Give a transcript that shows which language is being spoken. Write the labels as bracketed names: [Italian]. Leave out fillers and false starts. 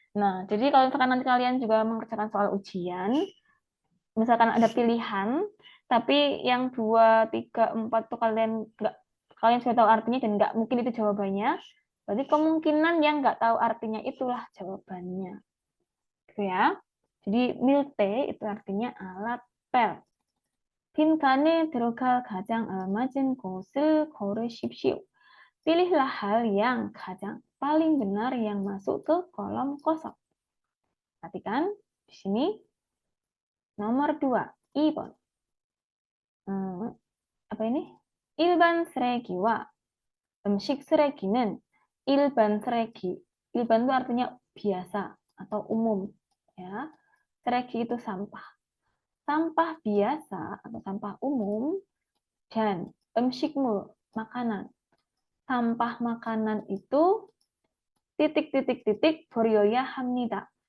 [Indonesian] Nah, jadi kalau misalkan nanti kalian juga mengerjakan soal ujian, misalkan ada pilihan, tapi yang 2, 3, 4 tuh kalian sudah tahu artinya dan nggak mungkin itu jawabannya, berarti kemungkinan yang nggak tahu artinya itulah jawabannya. Gitu ya. Jadi milte itu artinya alat pel. [Korean] 빈칸에 들어갈 가장 알맞은 곳을 고르십시오. [Indonesian] Pilihlah hal yang paling benar yang masuk ke kolom kosong. Perhatikan di sini nomor 2, 2번. Apa ini? [Korean] 일반 쓰레기와 음식 쓰레기는 일반 쓰레기. [Indonesian] 일반 itu artinya biasa atau umum ya. 쓰레기 itu sampah. Sampah biasa atau sampah umum dan 음식물, makanan. Sampah makanan itu titik-titik-titik [Korean] 버려야 합니다.